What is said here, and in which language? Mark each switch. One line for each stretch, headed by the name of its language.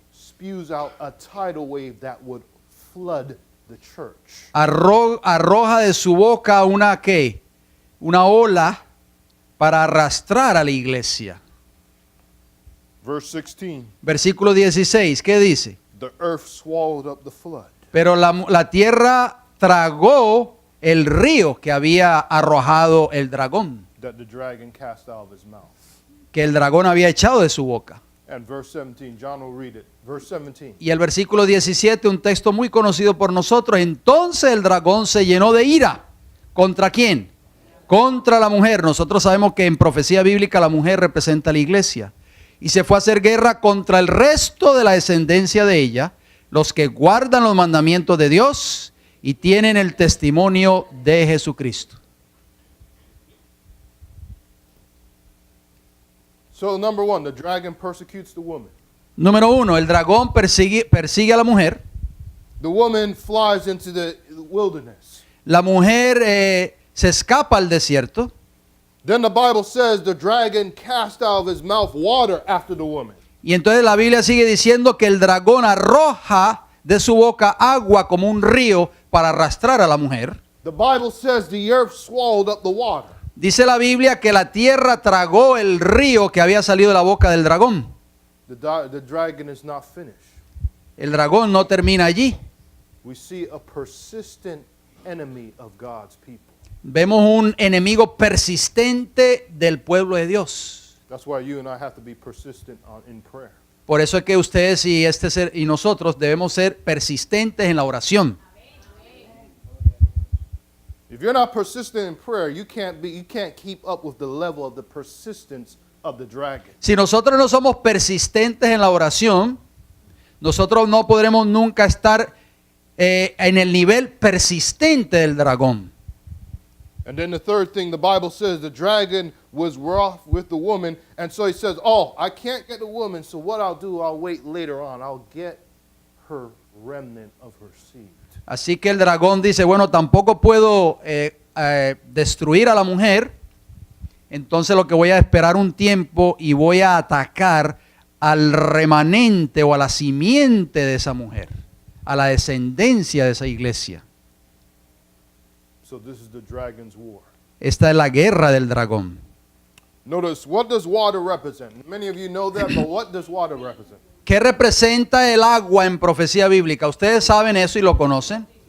English: spews out a tidal wave that would flood the church.
Spanish: arroja de su boca una ola para arrastrar a la iglesia.
English: Verse 16,
Spanish: Versículo 16, ¿qué dice?
English: the earth swallowed up the flood.
Spanish: Pero la tierra tragó el río que había arrojado el dragón,
English: That the dragon cast out of his mouth.
Spanish: que el dragón había echado de su boca.
English: And verse 17, John will read it. Verse 17.
Spanish: Y el versículo 17, un texto muy conocido por nosotros. Entonces el dragón se llenó de ira. ¿Contra quién? Contra la mujer. Nosotros sabemos que en profecía bíblica la mujer representa a la iglesia. Y se fue a hacer guerra contra el resto de la descendencia de ella, los que guardan los mandamientos de Dios y tienen el testimonio de Jesucristo.
English: So number 1, the dragon persecutes the woman.
Spanish: Número 1, el dragón persigue a la mujer.
English: The woman flies into the wilderness.
Spanish: La mujer se escapa al desierto.
English: Then the Bible says the dragon cast out of his mouth water after the woman.
Spanish: Y entonces la Biblia sigue diciendo que el dragón arroja de su boca agua como un río para arrastrar a la mujer.
English: The Bible says the earth swallowed up the water.
Spanish: Dice la Biblia que la tierra tragó el río que había salido de la boca del dragón.
English: The dragon is not finished.
Spanish: El dragón no termina allí.
English: We see a persistent enemy of God's people.
Spanish: Vemos un enemigo persistente del pueblo de Dios.
English: That's why you and I have to be persistent in prayer.
Spanish: Por eso es que ustedes y nosotros debemos ser persistentes en la oración.
English: If you're not persistent in prayer, you can't keep up with the level of the persistence of the dragon.
Spanish: Si nosotros no somos persistentes en la oración, nosotros no podremos nunca estar en el nivel persistente del dragón.
English: And then the third thing, the Bible says the dragon was wroth with the woman, and so he says, oh, I can't get the woman, so what I'll do, I'll wait later on. I'll get her remnant of her seed.
Spanish: Así que el dragón dice, bueno, tampoco puedo destruir a la mujer, entonces lo que voy a esperar un tiempo y voy a atacar al remanente o a la simiente de esa mujer, a la descendencia de esa iglesia.
English: So this is the dragon's war.
Spanish: Esta es la guerra del dragón.
English: Notice, what does water represent? Many of you know that, but what does water represent?
Spanish: ¿Qué representa el agua en profecía bíblica? ¿Ustedes saben eso y lo conocen?